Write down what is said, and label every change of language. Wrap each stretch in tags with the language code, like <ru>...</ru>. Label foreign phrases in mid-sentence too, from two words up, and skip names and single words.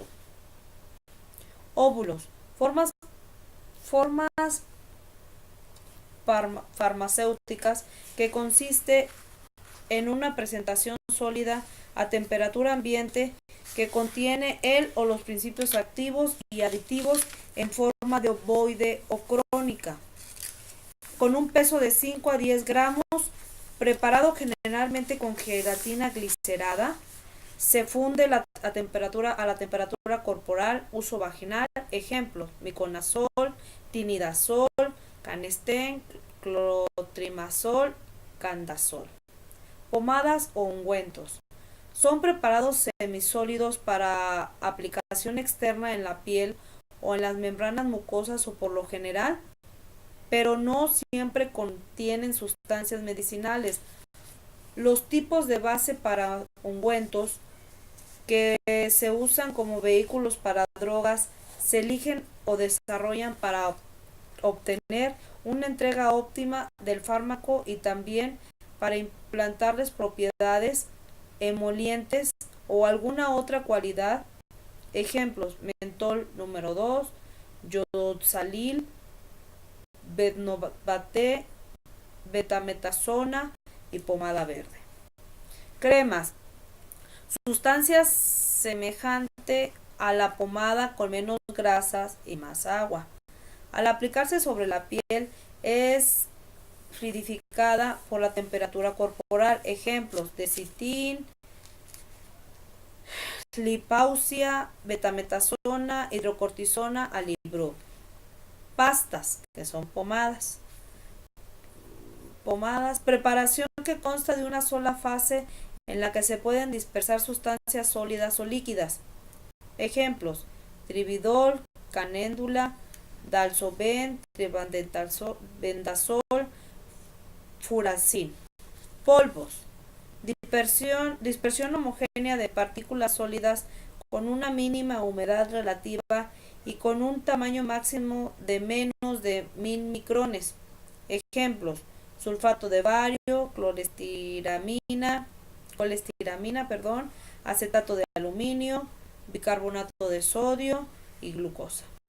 <es>Óvulos, formas farmacéuticas que consiste en una presentación sólida a temperatura ambiente que contiene el o los principios activos y aditivos en forma de ovoide o crónica, con un peso de 5 a 10 gramos, preparado generalmente con gelatina glicerada. Se funde a la temperatura corporal, uso vaginal. Ejemplos: miconazol, tinidazol, Canesten, clotrimazol, candazol. Pomadas o ungüentos son preparados semisólidos para aplicación externa en la piel o en las membranas mucosas, o por lo general, pero no siempre contienen sustancias medicinales. Los tipos de base para ungüentos que se usan como vehículos para drogas se eligen o desarrollan para obtener una entrega óptima del fármaco y también para implantarles propiedades emolientes o alguna otra cualidad. Ejemplos: mentol número 2, yodoxalil, betnovate, betametasona y pomada verde. Cremas, sustancias semejante a la pomada con menos grasas y más agua. Al aplicarse sobre la piel es fluidificada por la temperatura corporal. Ejemplos: Desitin, Lipausia, betametasona, hidrocortisona, alibro. Pastas, que son pomadas. Preparación que consta de una sola fase en la que se pueden dispersar sustancias sólidas o líquidas. Ejemplos: Trividol, canéndula, Dalsoben, tribandazol, furacil. Polvos, dispersión homogénea de partículas sólidas con una mínima humedad relativa y con un tamaño máximo de menos de 1000 micrones. Ejemplos: sulfato de bario, colestiramina, acetato de aluminio, bicarbonato de sodio y glucosa.</es>